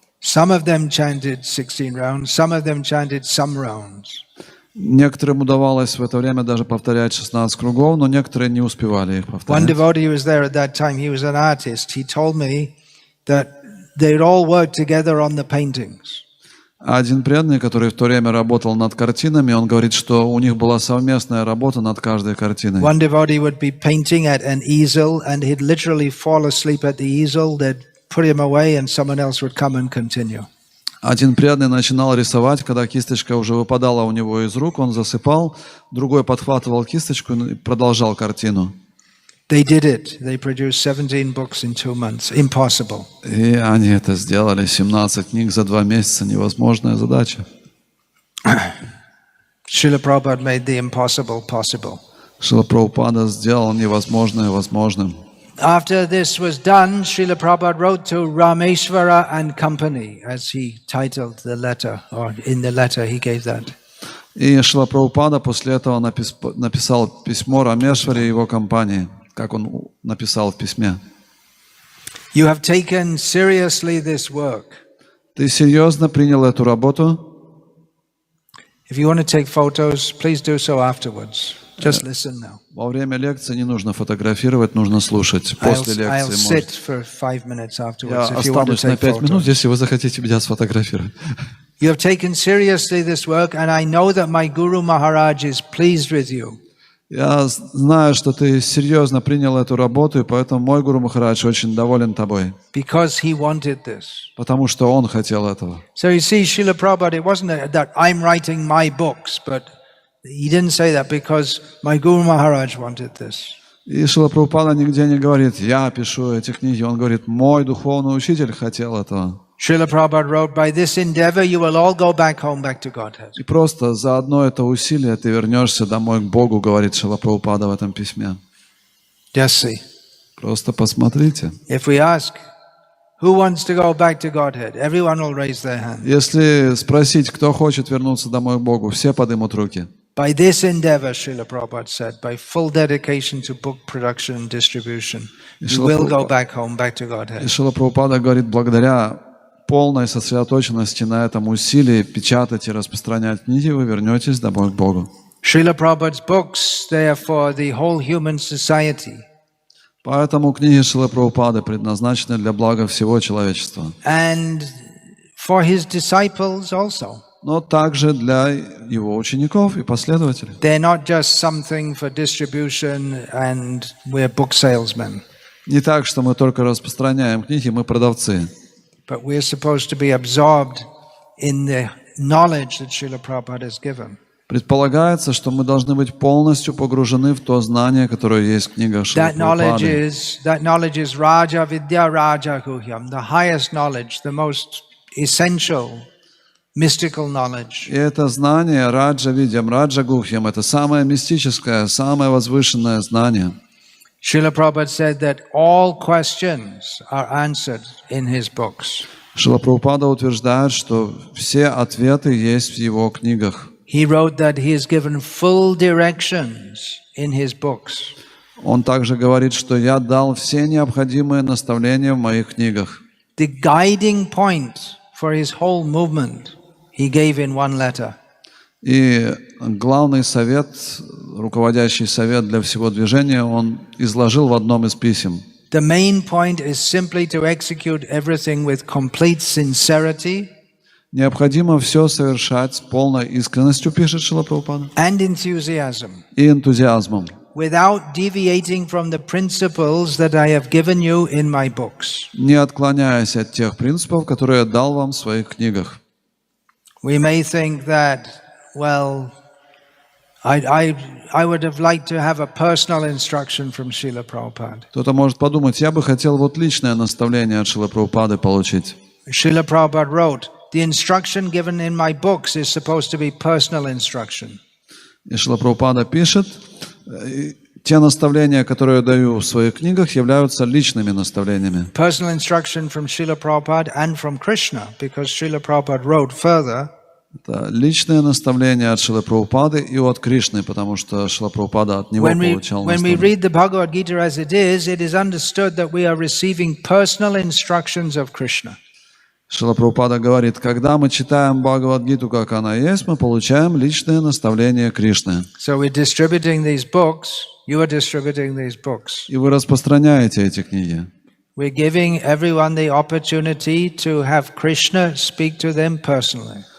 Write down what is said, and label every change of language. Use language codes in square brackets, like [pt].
[en] Some of them chanted 16 rounds, some of them chanted some rounds. [ru] Некоторым удавалось в это время даже повторять 16 кругов, но некоторые не успевали их повторять. [en] One devotee who was there at that time, he was an artist. He told me that they'd all worked together on the paintings. [ru] Один преданный, который в то время работал над картинами, он говорит, что у них была совместная работа над каждой картиной. [en] One devotee would be painting at an easel, and he'd literally fall asleep at the easel. They'd put him away, and someone else would come and continue. [ru] Один преданный начинал рисовать, когда кисточка уже выпадала у него из рук, он засыпал, другой подхватывал кисточку и продолжал картину. [en] They did it. They produced 17 books in 2 months. Impossible. [ru] И они это сделали. 17 книг за 2 месяца. Невозможная задача. [en] Srila Prabhupada made the impossible possible. [ru] Шрила Прабхупада сделал невозможное возможным. [en] After this was done, Srila Prabhupada wrote to Rameshwara and Company, as he titled the letter, or in the letter he gave that. [ru] И Шрила Прабхупада после этого написал письмо Рамешваре и его компании, как он написал в письме. [en] You have taken seriously this work. [ru] Ты серьезно принял эту работу? [en] If you want to take photos, please do so afterwards. Just listen now. [ru] Во время лекции не нужно фотографировать, нужно слушать. После [en] I'll [ru] лекции [en] sit for 5 minutes afterwards [ru] я [en] if you want to [ru] останусь на [en] take [ru] 5 минут, [en] photos. [ru] если вы захотите меня сфотографировать. [en] You have taken seriously this work, and I know that my Guru Maharaj is pleased with you. [ru] Я знаю, что ты серьезно принял эту работу, и поэтому мой Гуру Махарадж очень доволен тобой, [en] because he wanted this. [ru] потому что он хотел этого. [en] So you see, Srila Prabhupada, it wasn't that I'm writing my books, but he didn't say that because my Guru Maharaj wanted this. [ru] И Шрила Прабхупада нигде не говорит, я пишу эти книги. Он говорит, мой духовный учитель хотел этого. [en] Srila Prabhupada wrote, by this endeavor you will all go back home, back to Godhead. [ru] И просто за одно это усилие ты вернешься домой к Богу, говорит Шрила Прабхупада в этом письме. [en] Just see. [ru] Просто посмотрите. [en] If we ask, who wants to go back to Godhead? Everyone will raise their hand. [ru] Если спросить, кто хочет вернуться домой к Богу, все поднимут руки. [en] By this endeavor, Srila Prabhupada said, by full dedication to book production and distribution, you will go back home, back to [ru] И [en] Godhead. [ru] Шрила Прабхупада говорит, благодаря полной сосредоточенности на этом усилии печатать и распространять книги, вы вернетесь домой к Богу. [en] Srila Prabhupada's books, they are for the whole human society. [ru] Поэтому книги Шрилы Прабхупады предназначены для блага всего человечества. [en] And for his disciples also. [ru] Но также для его учеников и последователей. [en] They're not just something for distribution and we're book salesmen. [ru] Не так, что мы только распространяем книги, мы продавцы. [en] But we're supposed to be absorbed in the knowledge that Srila Prabhupada has given. [ru] Предполагается, что мы должны быть полностью погружены в то знание, которое есть в книгах Шрилы Прабхупады. [en] That knowledge is Raja Vidya Raja Guhyam, the highest knowledge, the most essential mystical knowledge. [ru] И это знание Раджа Видьям, Раджа Гухьям, это самое мистическое, самое возвышенное знание. [en] Srila Prabhupada said that all questions are answered in his books. [ru] Шрила Прабхупада утверждает, что все ответы есть в его книгах. [en] He wrote that he has given full directions in his books. [ru] Он также говорит, что я дал все необходимые наставления в моих книгах. [en] The guiding point for his whole movement he gave in one letter. [ru] И главный совет, руководящий совет для всего движения, он изложил в одном из писем. [en] The main point is simply to execute everything with complete sincerity. [ru] Необходимо все совершать с полной искренностью, пишет Шрила Прабхупада, [en] And enthusiasm, [ru] и энтузиазмом, [en] without deviating from the principles that I have given you in my books. [ru] не отклоняясь от тех принципов, которые я дал вам в своих книгах. [en] We may think that, well, I would have liked to have a personal instruction from Srila Prabhupada. [ru] Кто-то может подумать, я бы хотел вот личное наставление от Шрилы Прабхупады получить. [en] Srila Prabhupada wrote, the instruction given in my books is supposed to be personal instruction. [ru] И Шрила Прабхупада пишет, те наставления, которые я даю в своих книгах, являются личными наставлениями. [en] Personal instruction from Srila Prabhupada and from Krishna, because Srila Prabhupada wrote further. [ru] Это личные наставления от Шрилы Прабхупады и от Кришны, потому что Шрила Прабхупада от него получал [en] When we [ru] наставления. [en] read the Bhagavad Gita as it is understood that we are receiving personal instructions of Krishna. [ru] Шрила Прабхупада говорит, когда мы читаем Бхагавад-гиту, как она есть, мы получаем личные наставления Кришны. [en] So we're distributing these books, you are distributing these books. [ru] И вы распространяете эти книги. [en] We're giving everyone the opportunity to have Krishna speak to them personally.